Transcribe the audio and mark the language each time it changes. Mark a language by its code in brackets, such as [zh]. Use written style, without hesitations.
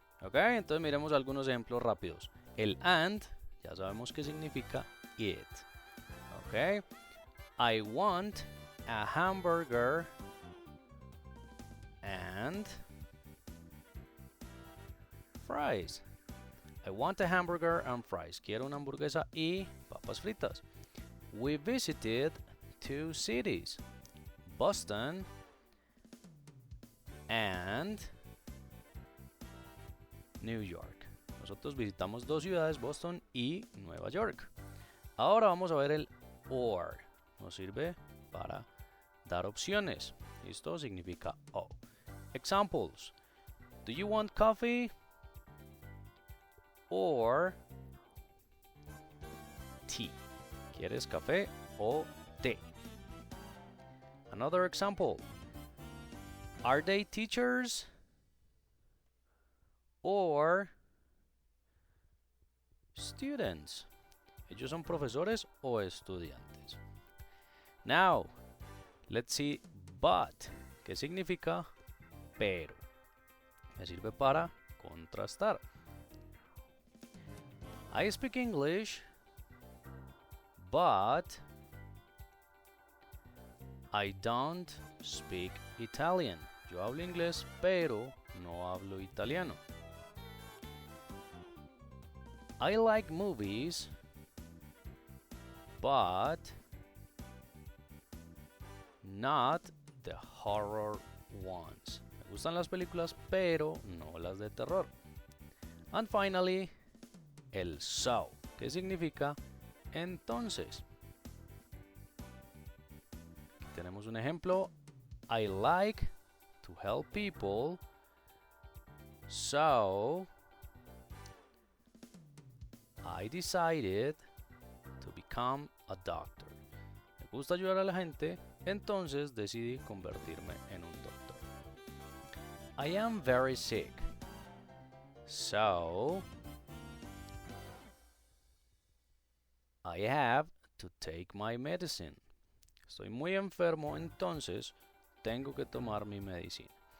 [es] Ok, entonces miremos algunos ejemplos rápidos. El and, ya sabemos qué significa it. [en] Ok, I want a hamburger and fries. I want a hamburger and fries. [es] Quiero una hamburguesa y papas fritas. [en] We visited two cities, Boston and New York. [es] Nosotros visitamos dos ciudades, Boston y Nueva York. Ahora vamos a ver el or. Nos sirve para dar opciones. Esto significa o. [en] Examples. Do you want coffee or tea? [es] ¿Quieres café o té? [en] Another example. Are they teachers or students? [es] ¿Ellos son profesores o estudiantes? [en] Now, let's see but. [es] ¿Qué significa pero? Me sirve para contrastar. [en] I speak English, but I don't speak Italian. [es] Yo hablo inglés, pero no hablo italiano. [en] I like movies, but not the horror ones. [es] Me gustan las películas, pero no las de terror. [en] And finally, [es] el so, que significa entonces. Aquí tenemos un ejemplo. [en] I like to help people, so I decided to become a doctor. [es] Me gusta ayudar a la gente, entonces decidí convertirme en un doctor. [en] I am very sick, so I have to take my medicine. [es] Estoy muy enfermo, entonces tengo que tomar mi medicina.